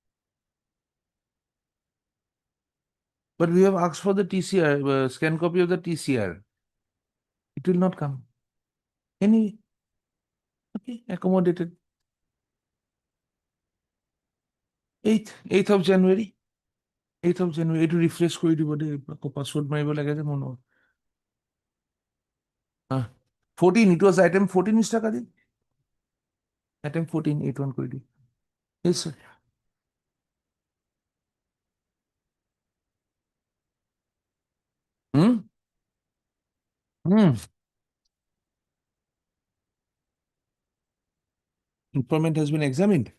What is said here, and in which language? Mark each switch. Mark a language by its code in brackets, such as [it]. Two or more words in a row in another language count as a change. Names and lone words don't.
[en] But we have asked for the TCR, scan copy of the TCR. It will not come. Any, okay, accommodated. 8th of January. 8th of January. [as] এইটো ৰিফ্ৰেছ কৰি দিব দেই আকৌ পাছৱৰ্ড মাৰিব লাগে যে মনত 14 [en] it was item 14 Mr. Kadir item 14 81 [as] কৰি দি [en] yes sir hmm hmm informant has been examined.